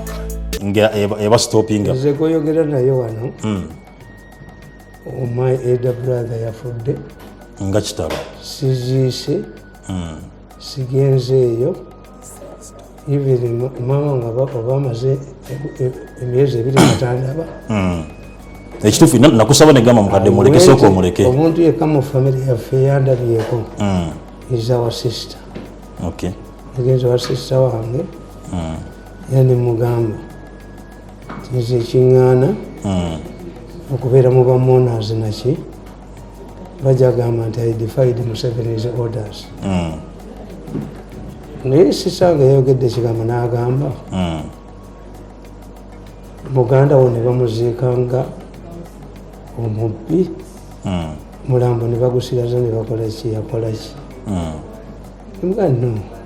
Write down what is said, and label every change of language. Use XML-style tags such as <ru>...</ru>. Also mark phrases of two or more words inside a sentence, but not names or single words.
<lg>Eba stopping. Nze goyogera naye wano.</lg> <en>My elder brother yafudde.</en> <lg>Nga kitaba. Siziise. Sigenzeeyo. Even mama nga bamaze emyezi 2 batandaba. Ekituufu nakusaba ne gamba mukadde muleke sooka omuleke. Omuntu yekka mu family yaffe yandabyeko.</lg> <en>Is our sister. Okay.</en> <lg>Agenza wa sister wange. Yani mugamba nze ekiŋŋaana okubeera mu bamourners naki bajja gamba nti</lg> <en>I defied Museveni's orders.</en> <lg>Naye sisange yayogedde ekigambo n'agamba muganda wo ne bamuziikanga omubbi mulambo ne bagusiraza ne bakola ki yakola ki nga no</lg>